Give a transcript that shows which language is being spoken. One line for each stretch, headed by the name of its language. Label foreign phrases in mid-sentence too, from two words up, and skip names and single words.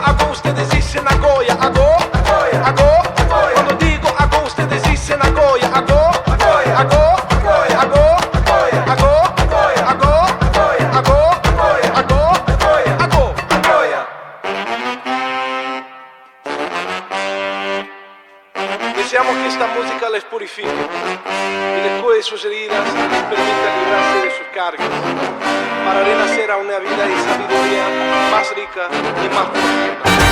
Spanish: ustedes dicen agoya, ago, ago. Cuando digo ago, ustedes dicen agoya, ago, ago, ago, ago, ago, ago, ago, ago, agoya. Deseamos que esta música les purifique y les cure sus heridas y les permita librarse de sus cargas para renacer a una vida de sabiduría más rica y más profunda.